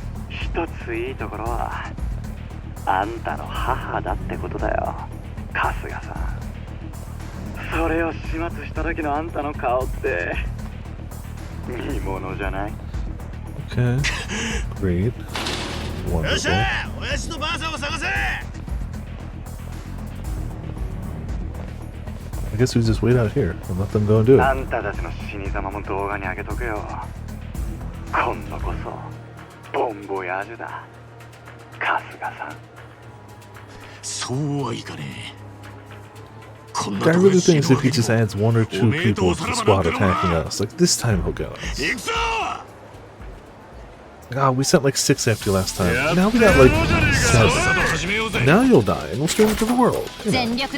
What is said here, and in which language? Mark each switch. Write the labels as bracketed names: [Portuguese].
[Japanese] 一ついいところはあんたの母だってことだよ、春日さん。それを始末した時のあんたの顔って見ものじゃない？ [English] Okay. Great. Wonderful. [Japanese] 親父とばあさんを探せ。 [English] I guess we just wait out here and let them go and do it. [Japanese] あんたたちの死に様も動画に上げとくよ。今度こそボンボヤージュだ、春日さん。そうはいかねえ。 [English] I really think if he just adds 1 or 2 people to the squad attacking us, like this time he'll get us. God, we sent like 6 after you last time. Now we got like 7. Now you'll die and we'll stream it to the world. You know.